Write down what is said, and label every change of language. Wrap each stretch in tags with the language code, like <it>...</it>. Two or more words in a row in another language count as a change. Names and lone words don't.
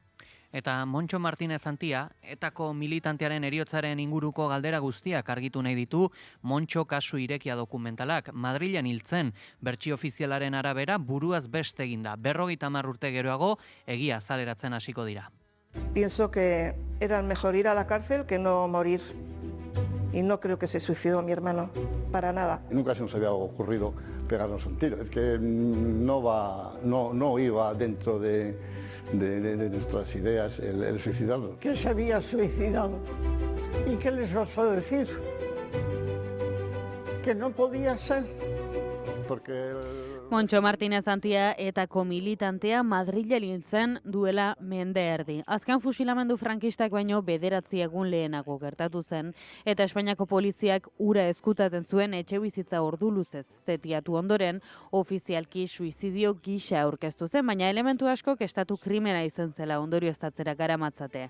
<eu>Eta Montxo Martínez Antia, etako militantearen heriotzaren inguruko galdera guztiak argitu nahi ditu Montxo kasu irekia dokumentalak. Madrilen hiltzen, bertsio ofizialaren arabera buruaz beste eginda. 50 urte geroago egia azaleratzen hasiko dira.</eu> <es>Pienso que era mejor ir a la cárcel que no morir. Y no creo que se suicidó mi hermano, para nada. Nunca se nos había ocurrido pegarnos un tiro. Es que no iba dentro de nuestras ideas el suicidarnos. Que se había suicidado. ¿Y qué les vas a decir? Que no podía ser. porque...</es> <eu>Montxo Martinez Antia etako militantea Madrilen hil zen duela mende erdi. Azken fusilamendu frankistak baino 9 egun lehenago gertatu zen, eta Espainiako poliziak ura eskutatzen zuen etxebizitza ordu luzez zetiatu ondoren, ofizialki suizidio gisa aurkeztu zen, baina elementu askok estatu krimena izan zela ondorioztatzera garamatzate.</eu>